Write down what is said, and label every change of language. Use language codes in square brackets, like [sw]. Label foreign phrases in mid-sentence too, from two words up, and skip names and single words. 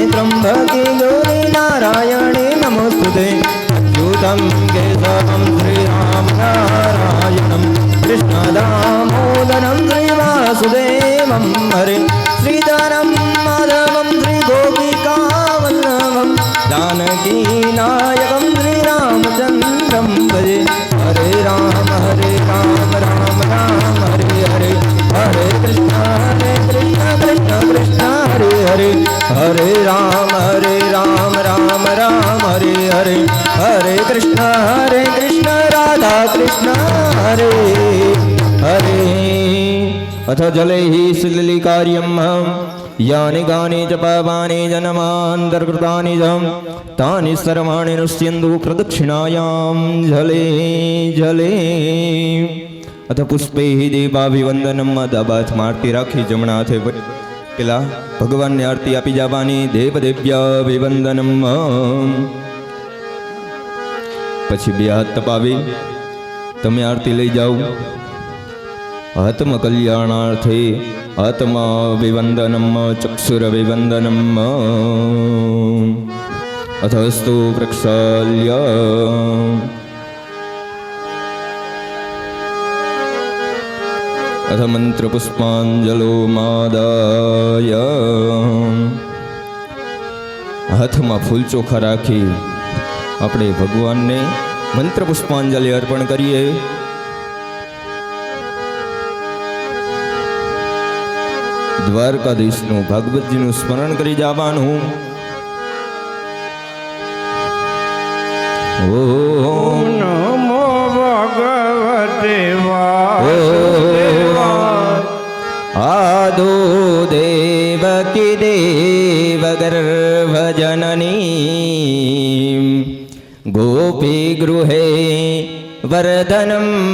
[sa] त्र्यम्बके गौरी नारायणे नमोस्तुते अच्युतं केशवं श्रीरामनारायणं कृष्णदामोदरं श्रीवासुदेवं हरे श्रीधरं माधवं श्रीगोपिकावल्लभं जानकीनायकं श्रीरामचन्द्रं भजे हरे राम राम राम हरे हरे हरे कृष्ण कृष्ण कृष्ण हरे हरे हरे राम राम राम हरे हरे हरे कृष्ण राधा कृष्ण हरे हरे अथ जलैः सलिलीकार्यं यानि गानि च पापानि जन्मान्तर्कृतानि च तानि सर्वाणि नश्यन्तु प्रदक्षिणायां जले जले अथ पुष्पैः देवाभिवन्दनं [gu] दाबाथમાં આરતી રાખી જમણા હાથે પેલા ભગવાનને આરતી આપી જવાની [sa] દેવદેવ્યાભિવંદનમ [gu] પછી બે હાથ તપાવી તમે આરતી લઈ જાઓ [sa] આત્મ કલ્યાણાર્થે આત્માભિવંદનમ ચક્ષુરભિવંદનમ અથસ્તુ પ્રક્ષાલ્ય अथ मंत्रपुष्पांजलो मादाय [gu] हाथમાં ફૂલ ચોખા રાખી આપણે ભગવાનને મંત્ર પુષ્પાંજલિ અર્પણ કરીએ. દ્વારકાધીશનું ભાગવતજીનું સ્મરણ કરી જવાનું. [sa] ઓમ નમો ભગવતે आदो देवकी देवगर्भजननी गोपी गृहे वर्धनं